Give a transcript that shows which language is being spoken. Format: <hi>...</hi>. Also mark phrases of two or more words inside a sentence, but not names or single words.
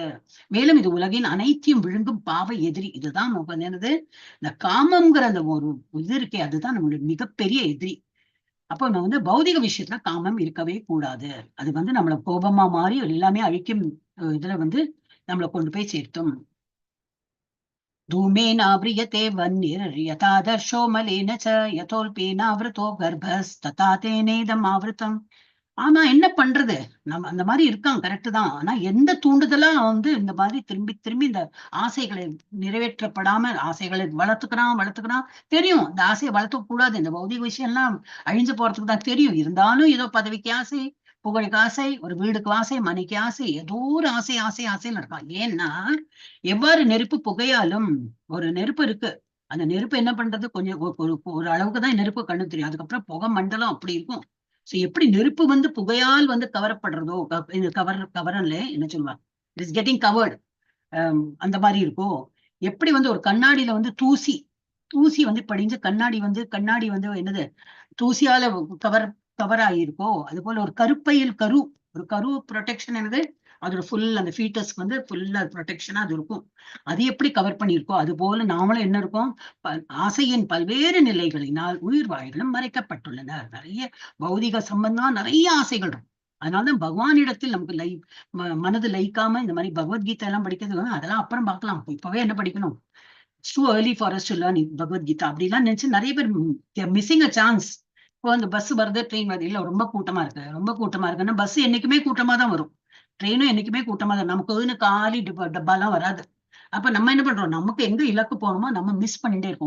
<ta>மேலும் இது உலகின் அனைத்தையும் விழுங்கும் பாவ எதிரி. இதுதான் நமக்கு என்னது, இந்த காமம்ங்கிற அந்த ஒரு இது இருக்கே, அதுதான் நம்மளுடைய மிகப்பெரிய எதிரி. அப்போ நம்ம பௌதிக விஷயத்துல காமம் இருக்கவே கூடாது. அது நம்மள கோபமா மாறி எல்லாமே அழிக்கும் இதுல நம்மளை கொண்டு போய் சேர்த்தும்.</ta> <sa>धूमेनाव्रियते वह्निर्यथादर्शो मलेन च यथोल्पेनावृतो गर्भस्तथा तेनेदमावृतम्.</sa> <ta>ஆனா என்ன பண்றது, நம்ம அந்த மாதிரி இருக்கான், கரெக்ட் தான். ஆனா எந்த தூண்டுதலா இந்த மாதிரி திரும்பி திரும்பி இந்த ஆசைகளை நிறைவேற்றப்படாம ஆசைகளை வளர்த்துக்கிறான். தெரியும் இந்த ஆசையை வளர்த்துக்க கூடாது, இந்த பௌதிக விஷயம் எல்லாம் அழிஞ்சு போறதுக்கு தான் தெரியும். இருந்தாலும் ஏதோ பதவிக்கு ஆசை, புகழுக்கு ஆசை, ஒரு வீடுக்கு ஆசை, மனைக்கு ஆசை, ஏதோ ஒரு ஆசைன்னு இருக்கான். ஏன்னா எவ்வாறு நெருப்பு புகையாலும், ஒரு நெருப்பு இருக்கு, அந்த நெருப்பு என்ன பண்றது, கொஞ்சம் ஒரு அளவுக்கு தான் நெருப்பு கண்ணு தெரியும், அதுக்கப்புறம் புகை மண்டலம் அப்படி இருக்கும். எப்படி நெருப்பு புகையால் கவரப்படுறதோ, கவரன்ல என்ன சொல்லுவாங்க,</ta> <en>it is getting covered,</en> <ta>அந்த மாதிரி இருக்கும். எப்படி ஒரு கண்ணாடியில தூசி படிஞ்சு கண்ணாடி என்னது தூசியால கவர் ஆகியிருக்கோ, அது போல ஒரு கருப்பையில் ஒரு கரு ப்ரொடெக்ஷன் என்னது, அதோட ஃபுல் அந்த ஃபீட்டஸ்க்கு ஃபுல்லா ப்ரொடெக்ஷனா அது இருக்கும். அது எப்படி கவர் பண்ணியிருக்கோ அது போல நாமளும் என்ன இருக்கும், ஆசையின் பல்வேறு நிலைகளினால் உயிர் வாய்களும் மறைக்கப்பட்டுள்ளன. நிறைய பௌதிக சம்பந்தமா நிறைய ஆசைகள் இருக்கும். அதனாலதான் பகவானிடத்தில் நமக்கு மனது லயிக்காம இந்த மாதிரி பகவத்கீதை எல்லாம் படிக்கிறது அதெல்லாம் அப்புறம் பார்க்கலாம். இப்பவே என்ன படிக்கணும்,</ta> <en>it's too early for us to learn பகவத்கீதா</en> <ta>அப்படிலாம் நினைச்சு நிறைய பேர்</ta> <en>missing a chance.</en> <ta>இப்போ அந்த பஸ் வருது, ட்ரெயின் வருது, இல்ல ரொம்ப கூட்டமா இருக்குன்னா பஸ் என்னைக்குமே கூட்டமா தான் வரும், ட்ரெயினும் என்னைக்குமே கூட்டமா தான். நமக்கு காலி டப்பாலாம் வராது. அப்ப நம்ம என்ன பண்றோம், நமக்கு எங்க இலக்கு போகணுமோ நம்ம மிஸ் பண்ணிட்டே இருக்கோம்.</ta>